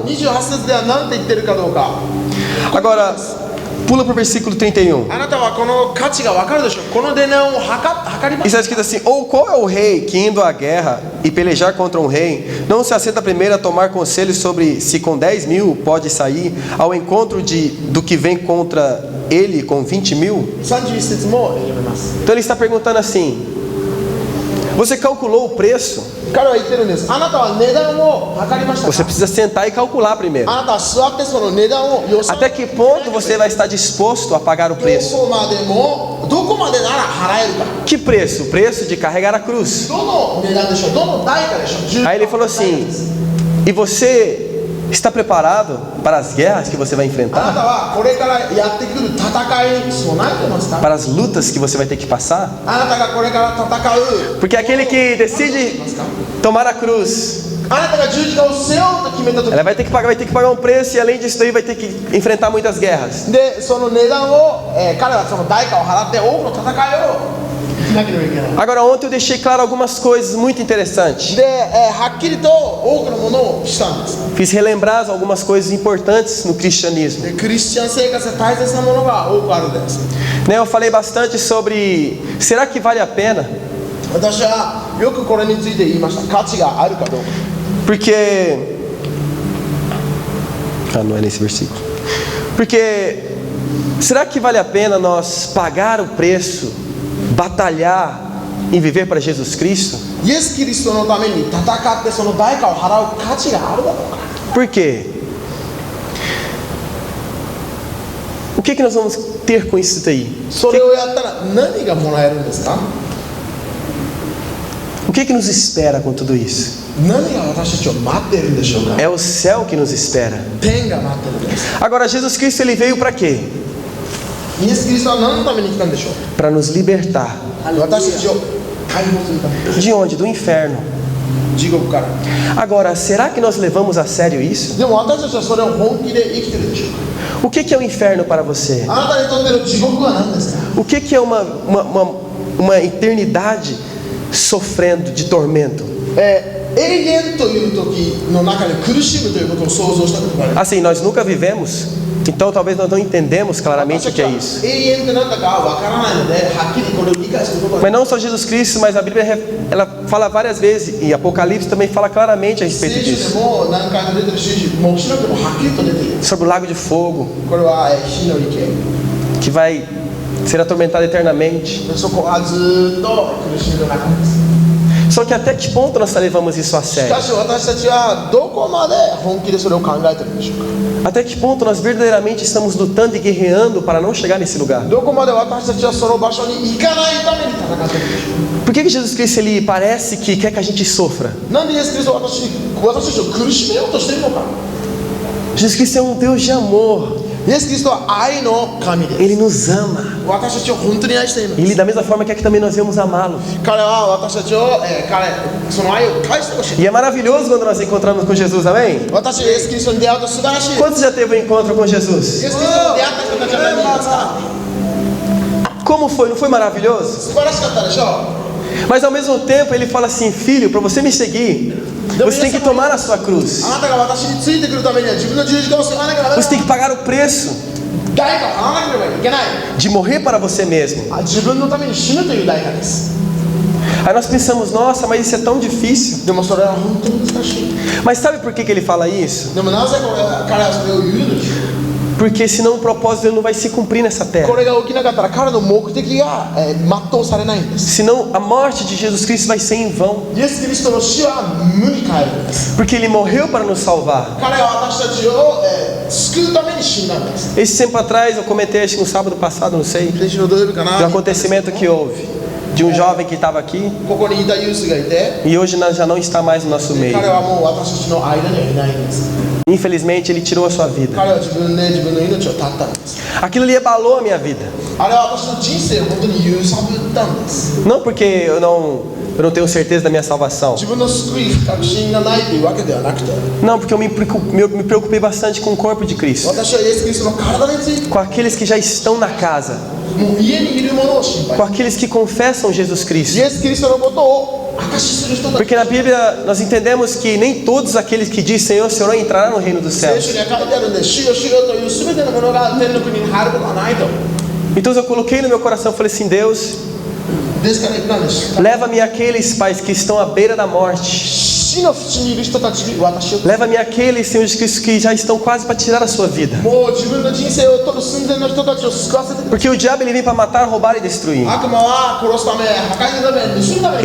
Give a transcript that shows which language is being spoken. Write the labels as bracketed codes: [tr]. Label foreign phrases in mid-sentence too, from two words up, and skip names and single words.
[ja] 28 節では何て言ってるかどうか。 [pt] Agora, pula para o versículo 31. [ja] あなたはこの価値が分かるでしょう。この値段を測りま [pt] E [ja] す [pt] está escrito assim: ou qual é o rei que, indo à guerra e pelejar contra um rei, não se assenta primeiro a tomar conselho sobre se com 10.000 pode sair ao encontro do que vem contra ele com 20.000? [ja] 31 節も読めます。 [pt] Então ele está perguntando assim: você calculou o preço? [ja] 彼は言ってるんです。あなたは値段を測りました [pt] Você [ja] か。 [pt] precisa sentar e calcular primeiro. [ja] あなたは座ってその値段を予想 [pt] Até que ponto você vai estar disposto a pagar o [ja] ど [pt] preço? [ja] こまでなら払えるか。 [pt] Que preço? O preço de carregar a cruz. [ja] どの値段でしょう。どの代価でしょう。 [pt] Aí ele falou assim: e você está preparado para as guerras que você vai [ja] あな [pt] enfrentar? [ja] たはこれからやってくる戦いに備えてますか。 [pt] Para as lutas que você vai ter que passar? [ja] あなたがこれから戦う。 [pt] Porque aquele que decide tomar a cruz, [ja] あなたが十字架を背負うと決めた時 [pt] ela vai ter que pagar um preço, e além disso daí vai ter que enfrentar muitas guerras. [ja] でその値段を、彼はその代価を払って多くの戦いをしなければいけない。 [pt] Agora, ontem eu deixei claro algumas coisas muito interessantes. [ja] で、はっきりと多くのものをしたんです。 [pt] Fiz relembrar algumas coisas importantes no cristianismo. [ja] でクリスチャン生活で大切なものが多くあるんです。 [pt] Né, eu falei bastante sobre: será que vale a pena? [ja] 私はよくこれについて言いました。価値があるかどうか。 [pt] Porque... Ah, não é nesse versículo. Porque será que vale a pena nós pagar o preço, batalhar em viver para Jesus Cristo? [ja] イエス・キリストのために戦ってその代価を払う価値があるだろうか。 [pt] Por quê? O que nós vamos ter com isso daí? [ja] それをやったら何がもらえるんですか。 [pt] O que nos espera com tudo isso? [ja] 何が私たちを待っているんでしょうか。 [pt] É o céu que nos espera. [ja] 天が待ってるんです。 [pt] Agora, Jesus Cristo, ele veio para quê? [ja] イエス・キリストは何のために来たんでしょう。 [pt] Para nos libertar. [ja] 私たちを解放するために。 [pt] De onde? Do inferno. [ja] 地獄から。 [pt] Agora, será que nós levamos a sério isso? [ja] でも私たちはそれを本気で生きてるでしょうか。 [pt] O que é o inferno para você? [ja] あなたにとっての地獄は何ですか。 [pt] O que é uma eternidade sofrendo de tormento? [ja] 永遠という時の中で苦しむということを想像したことがあります。 [pt] Assim, nós nunca vivemos, então talvez nós não entendemos claramente o que é isso. [ja] 永遠って何だかわからないのではっきりこれを理解することが [pt] Mas não só Jesus Cristo, mas a Bíblia ela fala várias vezes, e Apocalipse também fala claramente a respeito [ja] 聖書で [pt] disso. [ja] も何回も出てるし、もう白くもはっきりと出ている。 [pt] Sobre o lago de fogo, [ja] これは火の池。 [pt] que vai ser atormentado eternamente. [ja] そこはずっと苦しみの中です。 [pt] Só que até que ponto nós levamos isso a [ja] し [pt] sério? [ja] かし私たちはどこまで本気でそれを考えてるんでしょうか。 [pt] Até que ponto nós verdadeiramente estamos lutando e guerreando para não chegar nesse lugar? [ja] どこまで私たちはその場所に行かないために戦ってるんでしょ [pt] Por que Jesus Cristo ele parece que quer que a gente sofra? [ja] う。なんでイエス・キリストは私たちを苦しめようとしているのか。 [pt] Jesus Cristo é um Deus de amor. [ja] イエス・キリストは愛の神です。 [pt] Ele nos ama. [ja] 私たちを本当に愛しています。 [pt] Ele da mesma forma quer que também nós devemos amá-lo. [ja] 彼は私たちを、その愛を返してほしい。 [pt] E é maravilhoso quando nós encontramos com Jesus, amém? [ja] 私イエス・キリストに出会うと素晴らしいです。 [pt] Quantos já teve um encontro com Jesus? [ja] イエス・キリストに出会った人たちは何人いますか。 [pt] Como foi? Não foi maravilhoso? [ja] 素晴らしかったでしょ [pt] Mas ao mesmo tempo ele fala assim: filho, para você me seguir, você tem que tomar a sua [ja] う。 [pt] cruz. [ja] あなたが私についてくるためには自分の十字架を背負わなきゃダメだ。 [pt] Você tem que pagar o preço [ja] 代価を払わなければいけない。 [pt] de morrer para você mesmo. [ja] 自分のために死ぬという代価です。 [pt] Aí nós pensamos: nossa, mas isso é tão difícil. [ja] でもそれは本当に難しい。 [pt] Mas sabe por que ele fala isso? [ja] でもなぜ彼はそれを言うのでしょう。 [pt] Porque senão o propósito dele não vai se cumprir nessa [ja] こ [pt] terra. [ja] れが起きなかったら彼の目的が、全うされないんです。 [pt] Senão a morte de Jesus Cristo vai ser em vão. [ja] イエス・キリストの死は無に帰るんです。 [pt] Porque ele morreu para nos salvar. [ja] 彼は私たちを、救うために死んだんです。 [pt] Esse tempo atrás eu comentei, acho que no sábado passado, não sei, [ja] 先週の土曜日か [pt] do [ja] な。 [pt] acontecimento que houve. De um jovem que estava aqui [ja] ここにいたユースがいて、 [pt] e hoje já não está mais no nosso meio. [ja] 彼はもう私たちの間にはいないんです。 [pt] Infelizmente ele tirou a sua vida. [ja] 彼は自分で自分の命を絶ったんです。 [pt] Aquilo ali abalou a minha vida. [ja] あれは私の人生を本当に揺さぶったんです。 [pt] Não porque eu não tenho certeza da minha salvação. [ja] 自分の救い確信がないというわけではなくて、 [pt] Não, porque eu me preocupei bastante com o corpo de Cristo. [ja] 私はイエス・キリストの体について、 [pt] Com aqueles que já estão na casa. [ja] もう家にいるものを心 [pt] Com [ja] 配。 [pt] aqueles que confessam Jesus [ja] イ [pt] Cristo. [ja] エス・キリストのことを証しする人たち。 [pt] Porque na Bíblia nós entendemos que nem todos aqueles que dizem Senhor, Senhor entrarão no reino dos [ja] 聖 [pt] céus. [ja] 書には書いてあるんで、主よ主よという全てのものが天の国に入ることはないと。 [pt] Então eu coloquei no meu coração, falei assim: Deus, [ja] ですから言ったんです。 [pt] leva-me àqueles pais que estão à beira da morte. [ja] 死の淵にいる人たちに私を。 [pt] Leva-me àqueles, Senhor Jesus Cristo, que já estão quase para tirar a sua vida. [ja] もう自分の人生を取る寸前の人たちを救わせてくれ。 [pt] Porque o diabo ele vem para matar, roubar e destruir. [ja] 悪魔は殺すため、破壊するため、盗むために。